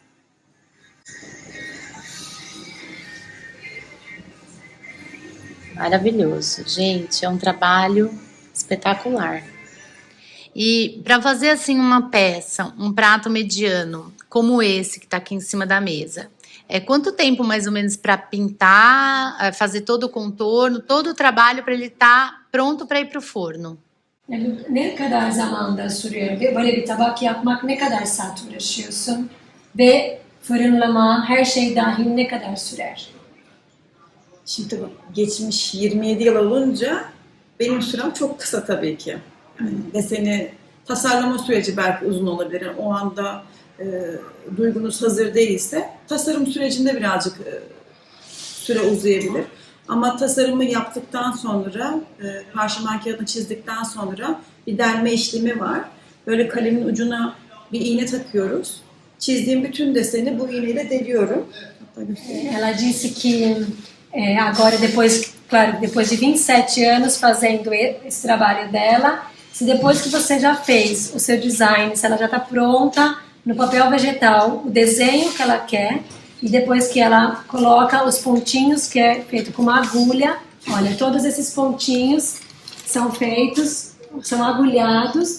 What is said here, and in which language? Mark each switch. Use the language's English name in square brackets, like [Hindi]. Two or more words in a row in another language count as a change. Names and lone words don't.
[Portuguese] Maravilhoso, gente, é um trabalho espetacular. E para fazer assim uma peça, um prato mediano, como esse que está aqui em cima da mesa, quanto tempo mais ou menos para pintar, fazer todo o contorno, todo o trabalho para ele estar pronto para ir para o forno? [Turkish] Ne kadar zamanda sürüyor ve böyle bir tabak yapmak ne kadar saat uğraşıyorsun ve fırınlama, her şey dahil ne kadar sürer? Şimdi tabii geçmiş 27 yıl olunca benim sürem çok kısa tabii ki. Yani deseni tasarlama süreci belki uzun olabilir. Yani o anda duygunuz hazır değilse tasarım sürecinde birazcık süre uzayabilir. Ama tasarımı yaptıktan sonra, parşömen kağıdını çizdikten sonra bir delme işlemi var. Böyle kalemin ucuna bir iğne takıyoruz. Çizdiğim bütün deseni bu iğneyle deliyorum. [Portuguese] Ela disse que agora, depois de 27 anos fazendo esse trabalho dela, se depois que você já fez o seu design, se ela já está pronta no papel vegetal, o desenho que ela quer, e depois que ela coloca os pontinhos, que é feito com uma agulha, olha, todos esses pontinhos são agulhados.